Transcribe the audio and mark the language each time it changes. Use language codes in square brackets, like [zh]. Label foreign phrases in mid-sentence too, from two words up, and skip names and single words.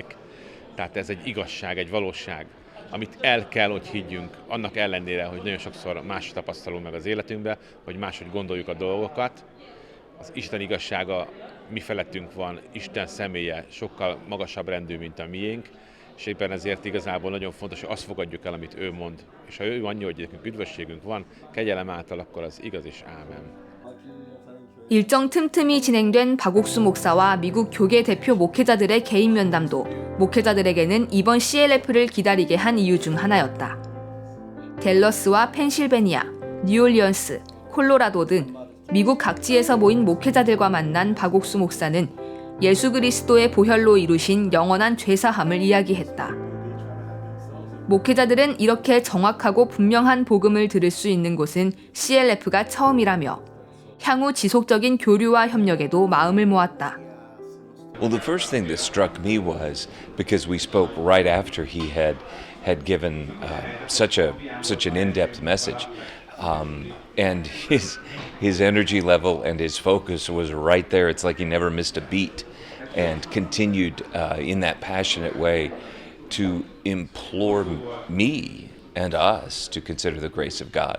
[hu] Tehát ez egy igazság, egy valóság, amit el kell, hogy higgyünk, annak ellenére, hogy nagyon sokszor más tapasztalunk meg az életünkben, hogy máshogy gondoljuk a dolgokat. Az Isten igazsága mi felettünk van, Isten személye sokkal magasabb rendű, mint a miénk, és éppen ezért igazából nagyon fontos, hogy azt fogadjuk el, amit ő mond. És ha ő annyi, hogy nekünk üdvösségünk van, kegyelem által, akkor az igaz és ámen. [ko] 일정 틈틈이 진행된 박옥수 목사와 미국 교계 대표 목회자들의 개인 면담도 목회자들에게는 이번 CLF를 기다리게 한 이유 중 하나였다. 댈러스와 펜실베니아, 뉴올리언스, 콜로라도 등 미국 각지에서 모인 목회자들과 만난 박옥수 목사는 예수 그리스도의 보혈로 이루신 영원한 죄사함을 이야기했다. 목회자들은 이렇게 정확하고 분명한 복음을 들을 수 있는 곳은 CLF가 처음이라며 향후 지속적인 교류와 협력에도 마음을 모았다. [en] Well, the first thing that struck me was because we spoke right after he had given such an in-depth message, and his energy level and his focus was right there. It's like he never missed a beat, and continued in that passionate way to implore me and us to consider the grace of God.